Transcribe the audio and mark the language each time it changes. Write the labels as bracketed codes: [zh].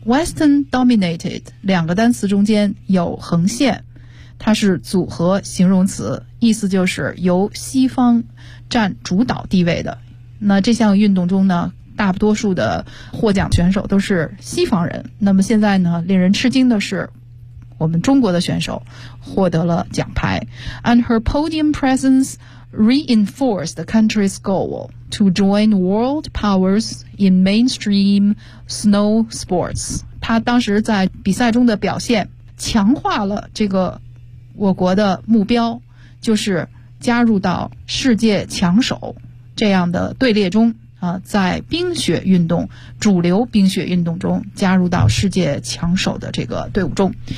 [zh] Western Dominated 两个单词中间有横线，它是组合形容词，意思就是由西方占主导地位的。那这项运动中呢，大多数的获奖选手都是西方人。那么现在呢，令人吃惊的是，我们中国的选手获得了奖牌。 [en] And her podium presence reinforced the country's goal to join world powers in mainstream snow sports. [zh] 她当时在比赛中的表现强化了这个我国的目标，就是加入到世界强手这样的队列中啊，在冰雪运动主流冰雪运动中加入到世界强手的这个队伍中。